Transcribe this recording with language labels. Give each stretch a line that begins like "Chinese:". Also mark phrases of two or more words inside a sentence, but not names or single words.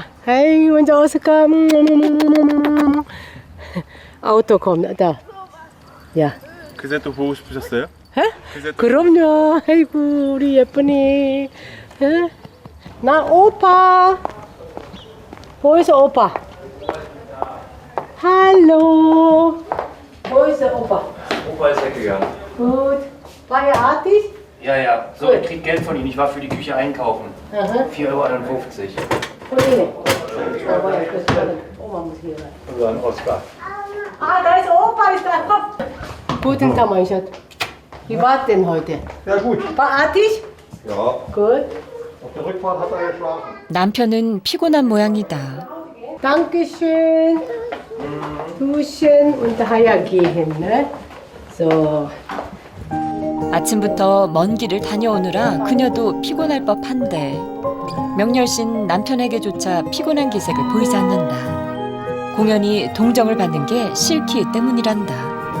Korean: 아이고 먼저 어서 가. 아우토 컴다. 야. 그새 또 보고 싶으셨어요? 에? 그럼요. 아이고 우리 예쁜이. 에? 나 오빠. 보이서 오빠.
German: Hallo. Wo ist der Opa? Opa ist weggegangen. Gut. War er artig? Ja. So, ich krieg Geld von ihm. Ich war für die Küche einkaufen. Aha. 4,51 Euro. Von Ihnen? Da war ja Oma muss hier rein. Und dann Oskar. Ah, da ist Opa, ist da. Komm. Guten Tag, mein Schatz. Wie war denn heute? Ja gut. War artig? Ja. Gut. Auf der Rückfahrt hat er geschlafen.
Korean: 남편은 피곤한 모양이다.
German: Dankeschön. Duschen und daher gehen, ne? So.
Korean: 아침부터 먼 길을 다녀오느라 그녀도 피곤할 법한데 명렬씨는 남편에게조차 피곤한 기색을 보이지 않는다. 공연히 동정을 받는 게 싫기 때문이란다.